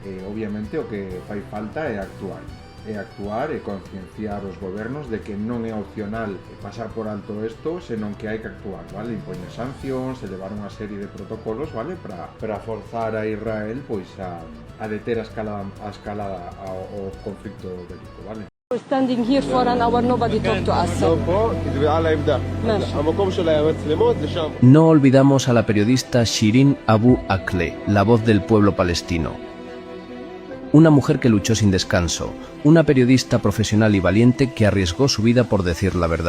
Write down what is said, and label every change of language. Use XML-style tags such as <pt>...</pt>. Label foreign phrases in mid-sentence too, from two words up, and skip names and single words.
<gl>Obviamente o que fai falta é actuar e concienciar os gobernos de que non é opcional pasar por alto isto, senón que hai que actuar, vale? Impoñer sancións, elevar unha serie de protocolos, vale? Para forzar a Israel pois a deter a escalada ao conflicto bélico, vale?</gl> <en>We're standing here for an hour, nobody talk to us.</en> <es>No olvidamos a la periodista Shirin Abu Akleh, la voz del pueblo palestino. Una mujer que luchó sin descanso, una periodista profesional y valiente que arriesgó su vida por decir la verdad.</es>